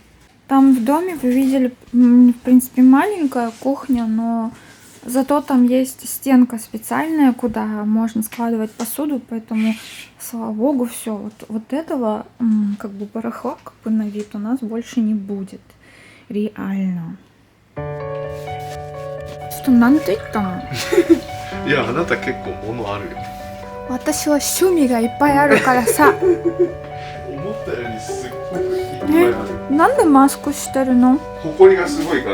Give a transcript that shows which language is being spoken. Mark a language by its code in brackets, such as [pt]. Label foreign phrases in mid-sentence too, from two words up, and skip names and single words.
[ru] Там в доме вы видели, в принципе, маленькая кухня, но зато там есть стенка специальная, куда можно складывать посуду, поэтому, слава богу, все. Вот этого как бы барахла, как бы на вид у нас больше не будет. Реально. Что, [ja] なんて言ったの？いや、あなた結構物あるよ。私は趣味がいっぱいあるからさ。思ったよりすっごくいっぱいある。なんでマスクしてるの？埃がすごいから。